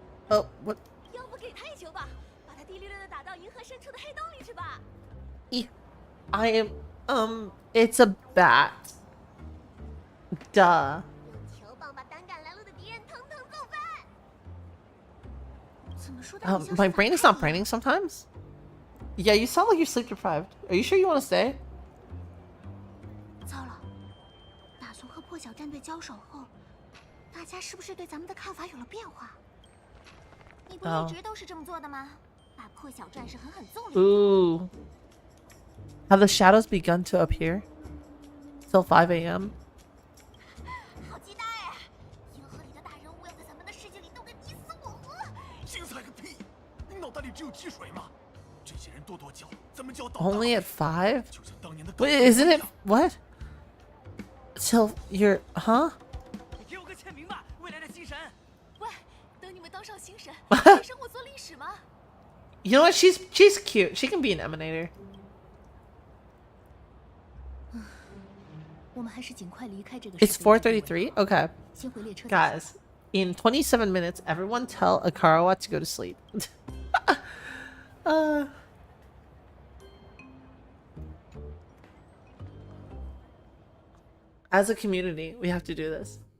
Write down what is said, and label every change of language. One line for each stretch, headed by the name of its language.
English: Oh, what?
Chinese: 要不给他一球吧，把他滴溜溜的打到银河深处的黑洞里去吧。
English: I am, it's a bat. Duh.
Chinese: 用球棒把胆敢拦路的敌人统统揍翻。怎么说的
English: My brain is not braining sometimes. Yeah, you sound like you're sleep deprived. Are you sure you want to stay?
Chinese: 糟了，打从和破晓战队交手后，大家是不是对咱们的看法有了变化？你不一直都是这么做的吗？把破晓战士狠狠揍了。
English: Ooh. Have the shadows begun to appear? Till 5 a.m.?
Chinese: 好期待啊！银河里的大人物要在咱们的世界里斗个你死我活。精彩个屁！你脑袋里只有积水吗？这些人跺跺脚，咱们就要倒。
English: Only at 5?
Chinese: 就像当年的。
English: Wait, isn't it what? Till you're huh?
Chinese: 你给我个签名吧，未来的星神。喂，等你们当上星神，给生活做历史吗？
English: You know what? She's cute. She can be an emanator.
Chinese: 我们还是尽快离开这个。
English: It's 4:33. Okay,
Chinese: 先回列车。
English: guys. In 27 minutes, everyone tell Akarawa to go to sleep. As a community, we have to do this.